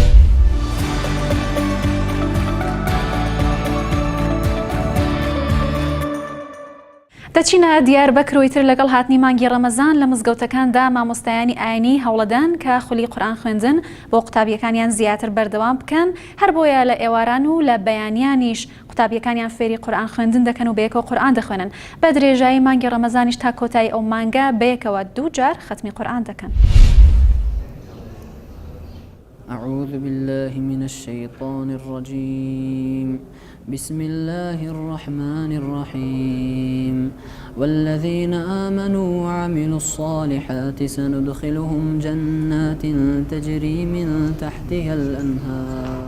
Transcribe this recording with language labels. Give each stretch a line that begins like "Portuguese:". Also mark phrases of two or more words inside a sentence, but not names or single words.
Central Kurdish: دەچینە دیاربەکر و ئیتر لەگەڵ هاتنی مانگی ڕەمەزان لە مزگەوتەکاندا مامۆستایانی ئاینی هەوڵەدەن کە خولی قورئان خوێندن بۆ قوتابیەکانیان زیاتر بەردەوام بکەن، هەر بۆیە لە ئێواران و لە بەیانیانیش قوتابیەکانیان فێری قورئان خوێندن دەکەن و بەیەکەوە قورئان دەخوێنن. بە درێژایی مانگی ڕەمەزانیش تا کۆتایی ئەو مانگە بەیەکەوە 2 جار ختمی قورئان دەکەن.
Arabic: أعوذ بالله من الشيطان الرجيم بسم الله الرحمن الرحيم والذين آمنوا وعملوا الصالحات سندخلهم جنات تجري من تحتها الأنهار.